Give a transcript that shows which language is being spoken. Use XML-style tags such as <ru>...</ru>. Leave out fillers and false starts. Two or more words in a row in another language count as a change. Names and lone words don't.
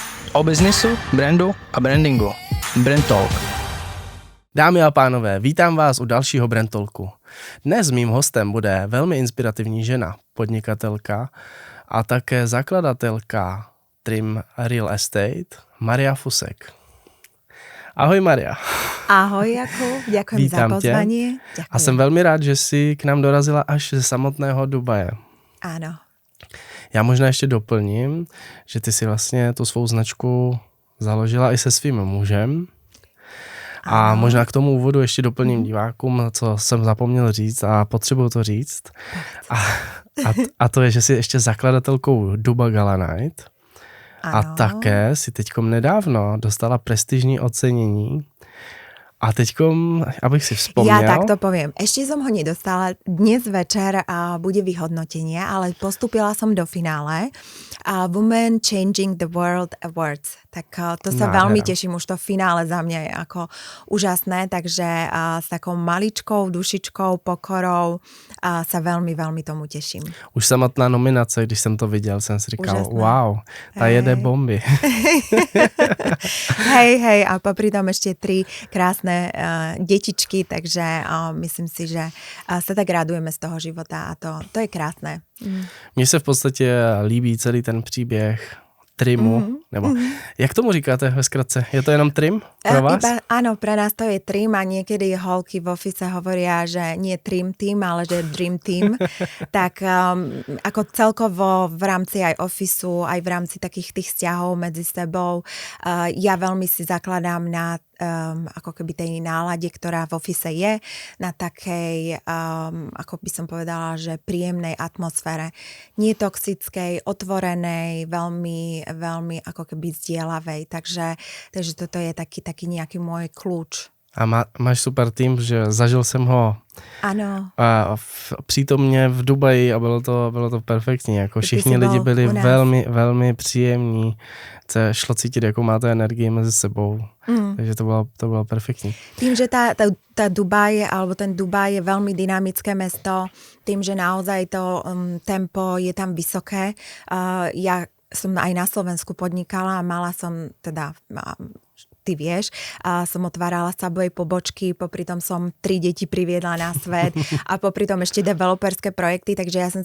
<cs>O biznisu, brandu a brandingu. Brand Talk. Dámy a pánové, vítám vás u dalšího Brand Talku. Dnes mým hostem bude velmi inspirativní žena, podnikatelka a také zakladatelka Trim Real Estate, Maria Fusek. Ahoj Maria.</cs> <sk>Ahoj Jakub, ďakujem za pozvanie. Ďakujem.</sk> <cs>A jsem velmi rád, že jsi k nám dorazila až ze samotného Dubaje.</cs> <sk>Áno.</sk> <cs>Já možná ještě doplním, že ty si vlastně tu svou značku založila i se svým mužem. A možná k tomu úvodu ještě doplním divákům, co jsem zapomněl říct a potřebuju to říct. A to je, že jsi ještě zakladatelkou Duba Gala Night. A také si teďkom nedávno dostala prestižní ocenění. A teďkom, abych si vzpomněl...</cs> <sk>Ja takto poviem. Ešte som ho nedostala. Dnes večer bude vyhodnotenie, ale postúpila som do finále. Women Changing the World Awards. Tak to sa veľmi teším. Už to finále za mňa je ako úžasné. Takže s takou maličkou dušičkou, pokorou sa veľmi, veľmi tomu teším.</sk> <cs>Už samotná nominace, když jsem to viděl, jsem si říkal, wow, ta jede bomby.</cs> <sk>Hej, a popri tom ešte 3 krásne detičky, takže myslím si, že sa tak radujeme z toho života a to je krásné.</sk> <cs>Mně se v podstatě líbí celý ten příběh Trimu, nebo jak tomu říkáte ve skratce? Je to jenom Trim pro vás?</cs> <sk>Áno, pre nás to je Trim a niekedy holky v office hovoria, že nie Trim Team, ale že Dream Team. Tak ako celkovo v rámci aj officeu, aj v rámci takých tých vzťahov medzi sebou, ja veľmi si zakladám na ako keby tej nálade, ktorá v office je, na takej, ako by som povedala, že príjemnej atmosfére. Nie toxickej, otvorenej, veľmi, veľmi ako keby zdieľavej. Takže toto je taký nejaký môj kľúč.</sk> <cs>A máš super tým, že zažil jsem ho přítomně v Dubaji a bylo to perfektní. Jako všichni lidi byli velmi, velmi příjemní. Šlo cítit, jakou máte energii mezi sebou. Takže to bylo perfektní.</cs> <sk>Tým, že tá Dubaj, alebo ten Dubaj je veľmi dynamické mesto, tým, že naozaj to tempo je tam vysoké. Ja som aj na Slovensku podnikala a mala som teda... Ty vieš, som otvárala Subway pobočky, popri tom som 3 deti priviedla na svet a popri tom ešte developerské projekty, takže ja som</sk>